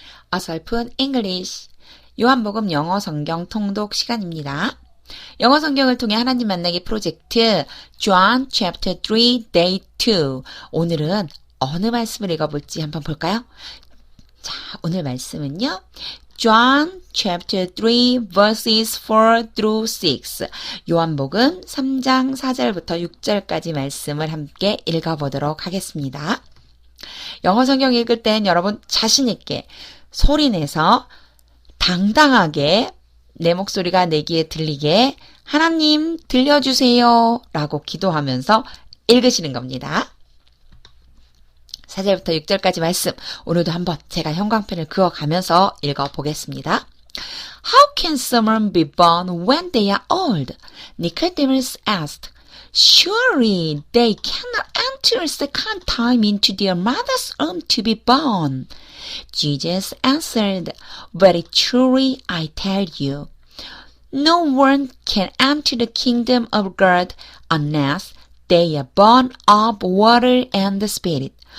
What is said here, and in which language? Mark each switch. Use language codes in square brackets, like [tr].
[ko] 어설픈 English. 요한복음 영어 성경 통독 시간입니다. 영어 성경을 통해 하나님 만나기 프로젝트 John Chapter 3 Day 2. 오늘은 어느 말씀을 읽어볼지 한번 볼까요? 자, 오늘 말씀은요. [en] John Chapter 3 Verses 4 through 6. [ko] 요한복음 3장 4절부터 6절까지 말씀을 함께 읽어보도록 하겠습니다. 영어 성경 읽을 땐 여러분 자신 있게 소리내서 당당하게 내 목소리가 내 귀에 들리게 하나님 들려주세요 라고 기도하면서 읽으시는 겁니다. 4절부터 6절까지 말씀 오늘도 한번 제가 형광펜을 그어가면서 읽어보겠습니다. [en] How can someone be born when they are old? Nicodemus asked. Surely they cannot enter a second time into their mother's womb to be born. Jesus answered, Very truly I tell you, no one can enter the kingdom of God unless they are born of water and the Spirit.